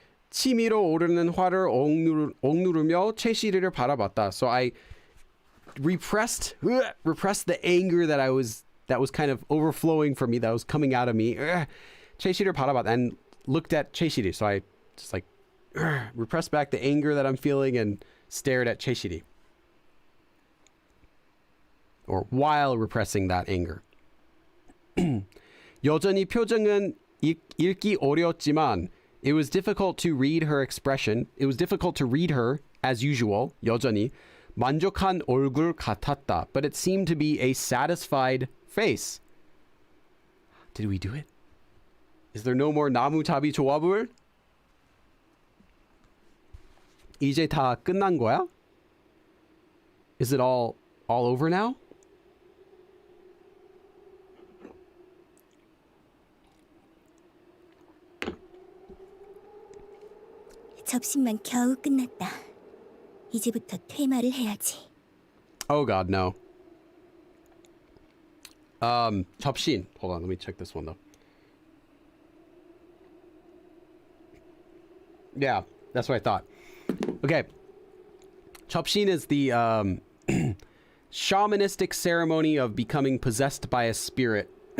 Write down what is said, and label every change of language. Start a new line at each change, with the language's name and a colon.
Korean: 치밀어 오르는 화를 억누르며 최시리를 바라봤다.
English: So I repressed the anger that was kind of overflowing from me, that was coming out of me.
Korean: 최시리를 바라봤다,
English: and looked at 최시리. So I just repressed back the anger that I'm feeling and stared at 최시리. Or while repressing that anger.
Korean: 여전히 표정은 읽기 어려웠지만
English: it was difficult to read her expression. It was difficult to read her as usual.
Korean: 여전히 만족한 얼굴 같았다.
English: But it seemed to be a satisfied face. Did we do it? Is there no more
Korean: 나무잡이 조합을? 이제 다 끝난 거야?
English: Is it all over now?
Korean: 접신만 겨우 끝났다. 이제부터 퇴마를 해야지.
English: Oh God, no.
Korean: 접신.
English: Hold on, let me check this one though. Yeah, that's what I thought. Okay. 접신 is the shamanistic ceremony of becoming possessed by a spirit.